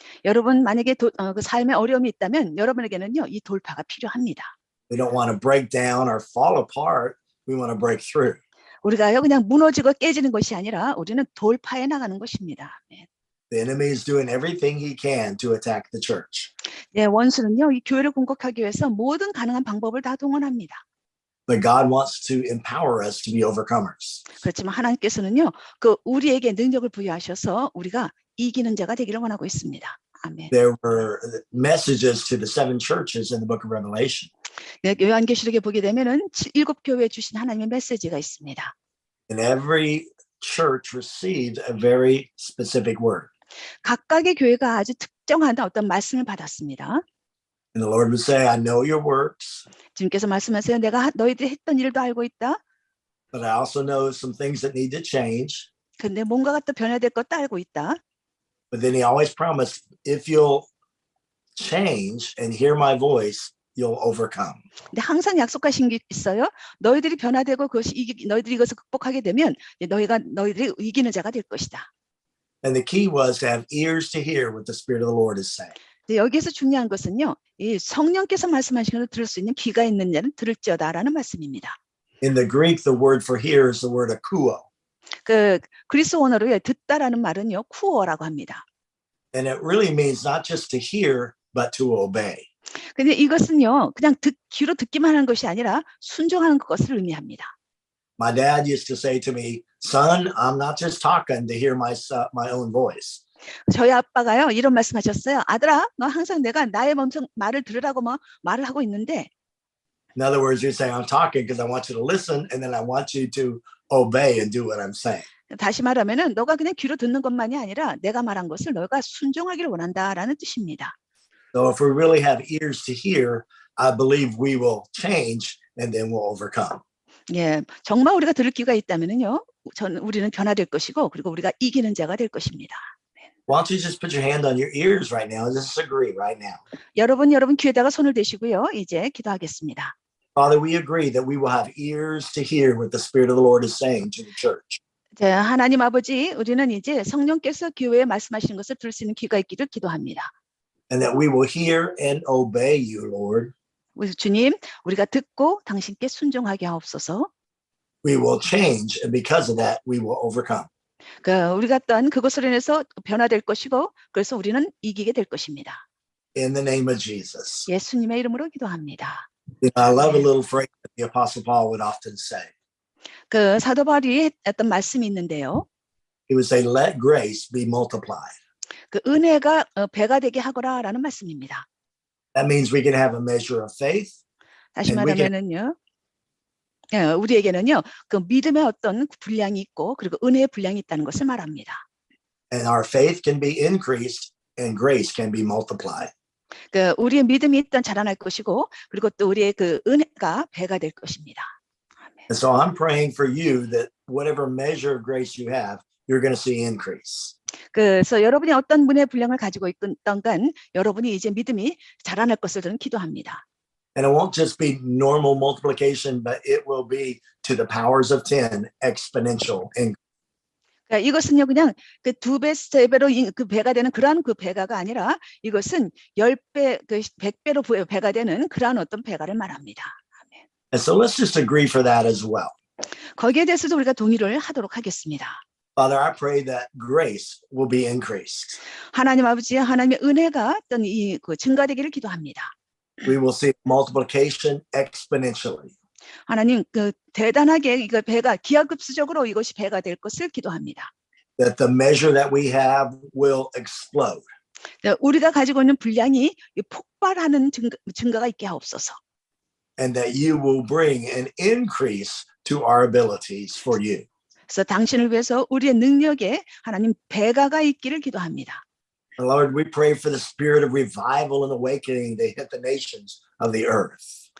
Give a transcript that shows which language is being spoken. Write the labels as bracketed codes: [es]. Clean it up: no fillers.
[ko] 여러분 만약에 그 삶에 어려움이 있다면 여러분에게는요 이 돌파가 필요합니다. [en] We don't want to break down or fall apart. We want to break through. [ko] 우리가요 그냥 무너지고 깨지는 것이 아니라 우리는 돌파해 나가는 것입니다. 네. [en] The enemy is doing everything he can to attack the church. [ko] 예, 원수는요 이 교회를 공격하기 위해서 모든 가능한 방법을 다 동원합니다. [en] But God wants to empower us to be overcomers. [ko] 그렇지만 하나님께서는요 그 우리에게 능력을 부여하셔서 우리가 이기는 자가 되기를 원하고 있습니다. 아멘. [en] There were messages to the 7 churches in the book of Revelation. [ko] 네, 요한계시록에 보게 되면은 7 교회에 주신 하나님의 메시지가 있습니다. [en] And every church received a very specific word. [ko] 각각의 교회가 아주 특정한 어떤 말씀을 받았습니다. [en] And the Lord would say, I know your works, [ko] 주님께서 말씀하세요. 내가 너희들이 했던 일도 알고 있다. [en] but I also know some things that need to change. [ko] 근데 뭔가가 또 변화될 것도 알고 있다. [en] But then he always promised, if you'll change and hear my voice, you'll overcome. [ko] 근데 항상 약속하신 게 있어요. 너희들이 변화되고 너희들이 이것을 극복하게 되면 너희들이 이기는 자가 될 것이다. [en] And the key was to have ears to hear what the Spirit of the Lord is saying. [ko] 여기에서 중요한 것은요. 이 성령께서 말씀하시는 것을 들을 수 있는 귀가 있는 자는 들을지어다라는 말씀입니다. [en] In the Greek, the word for hear is the word akouo. [ko] 그 그리스 원어로 듣다라는 말은요. 쿠어라고 합니다. [en] And it really means not just to hear, but to obey. [ko] 근데 이것은요. 그냥 귀로 듣기만 하는 것이 아니라 순종하는 것을 의미합니다. [en] My dad used to say to me, son, I'm not just talking to hear my own voice. [ko] 저희 아빠가요. 이런 말씀하셨어요. 아들아, 너 항상 내가 나의 말을 들으라고 말을 하고 있는데 [en] In other words, you're saying I'm talking because I want you to listen and then I want you to obey and do what I'm saying. [ko] 다시 말하면은 너가 그냥 귀로 듣는 것만이 아니라 내가 말한 것을 너가 순종하기를 원한다라는 뜻입니다. [en] So if we really have ears to hear, I believe we will change and then we'll overcome. [ko] 예, 정말 우리가 들을 귀가 있다면은요, 우리는 변화될 것이고, 그리고 우리가 이기는 자가 될 것입니다. [en] Why don't you just put your hand on your ears right now and just agree right now? [ko] 여러분 귀에다가 손을 대시고요. 이제 기도하겠습니다. [en] Father, we agree that we will have ears to hear what the Spirit of the Lord is saying to the church. [ko] 자, 하나님 아버지, 우리는 이제 성령께서 교회에 말씀하시는 것을 들을 수 있는 귀가 있기를 기도합니다. [en] And that we will hear and obey you, Lord. [ko] 주님, 우리가 듣고 당신께 순종하게 하옵소서. [en] We will change, and because of that, we will overcome. [ko] 우리가 어떤 그것으로 인해서 변화될 것이고, 그래서 우리는 이기게 될 것입니다. [en] In the name of Jesus. [ko] 예수님의 이름으로 기도합니다. [en] I love a little phrase that the Apostle Paul would often say. [ko] 그 사도 바울이 했던 말씀이 있는데요. [en] He would say, let grace be multiplied. [ko] 그 은혜가 배가 되게 하거라라는 말씀입니다. [en] That means we can have a measure of faith. [ko] 다시 말하면은요. 우리에게는요. 그 믿음의 어떤 분량이 있고 그리고 은혜의 분량이 있다는 것을 말합니다. [en] And our faith can be increased and grace can be multiplied. [ko] 그 우리의 믿음이 일단 자라날 것이고 그리고 또 우리의 그 은혜가 배가 될 것입니다. [en] And so I'm praying for you that whatever measure of grace you have, you're going to see increase. [ko] 그래서 여러분이 어떤 문의 분량을 가지고 있던간 여러분이 이제 믿음이 자라날 것을 저는 기도합니다. [en] And it won't just be normal multiplication, but it will be to the powers of 10 exponential increase. [ko] 그러니까 이것은요 그냥 그 2배, 3배로 그 배가 되는 그러한 그 배가가 아니라 이것은 10배, 그 100배로 배가 되는 그러한 어떤 배가를 말합니다. 아멘. [en] And so let's just agree for that as well. [ko] 거기에 대해서도 우리가 동의를 하도록 하겠습니다. [en] Father, I pray that grace will be increased. [ko] 하나님 아버지, 하나님의 은혜가 어떤 그 증가되기를 기도합니다. [en] We will see multiplication exponentially. [ko] 하나님 그 대단하게 이거 배가 기하급수적으로 이것이 배가 될 것을 기도합니다. [en] That the measure that we have will explode. [ko] 우리가 가지고 있는 분량이 폭발하는 증거가 있게 하옵소서. [en] and that you will bring an increase to our abilities for you. [ko] 그래서 당신을 위해서 우리의 능력에 하나님 배가가 있기를 기도합니다. [en] Lord, we pray for the spirit of revival and awakening to hit the nations of the earth.